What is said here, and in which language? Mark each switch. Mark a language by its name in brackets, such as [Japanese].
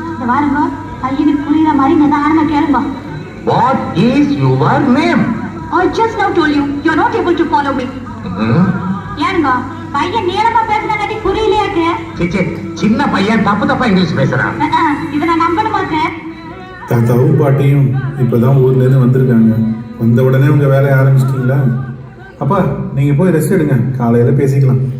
[Tamil] இந்த வாருங்க பையனுக்கு புரியுற மாதிரி நிதானமா கேளுங்க. [English] What is your name? I just now told you are not able to follow me. [Tamil] ஏனுங்க பையன் நீளமா பேசுறதாட்டி புரியலையாக்கு? சிச்சி சின்ன பையன் தப்பா இங்கிலீஷ் பேசுறான். இதை நான் நம்பணுமா சார்? தாத்தாவும் பாட்டியும் இப்போதான் ஊர்லேருந்து வந்திருக்காங்க. வந்த உடனே உங்கள் வேலையை ஆரம்பிச்சிட்டிங்களா? அப்பா நீங்கள் போய் ரெஸ்ட் எடுங்க, காலையில் பேசிக்கலாம்.